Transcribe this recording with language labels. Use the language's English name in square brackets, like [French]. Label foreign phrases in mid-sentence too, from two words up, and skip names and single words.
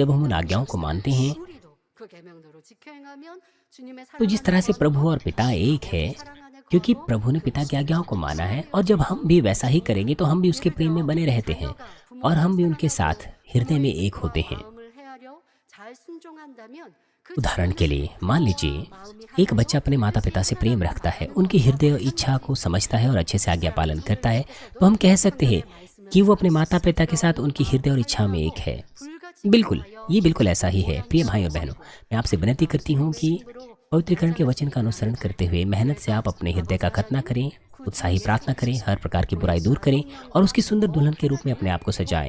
[Hindi] जब हम उन आज्ञाओं को मानते हैं तो जिस तरह से प्रभु और पिता एक है, क्योंकि प्रभु ने पिता की आज्ञाओं को माना है, और जब हम भी वैसा ही करेंगे तो हम भी उसके प्रेम में बने रहते हैं और हम भी उनके साथ हृदय में एक होते हैं। [Korean] 잘 순종한다면 그 [Hindi] उदाहरण के लिए मान लीजिए एक बच्चा अपने माता पिता से प्रेम रखता है, उनकी हृदय और इच्छा को समझता है और अच्छे से आज्ञा पालन करता है, तो हम कह सकते हैं कि वो अपने माता पिता के साथ उनकी हृदय और इच्छा में एक है। बिल्कुल, ये बिल्कुल ऐसा ही है। प्रिय भाई और बहनों, मैं आपसे विनती करती हूँ कि पवित्रीकरण के वचन का अनुसरण करते हुए मेहनत से आप अपने हृदय का खतना करें, उत्साही प्रार्थना करें, हर प्रकार की बुराई दूर करें और उसकी सुंदर दुल्हन के रूप में अपने आप को सजाएं।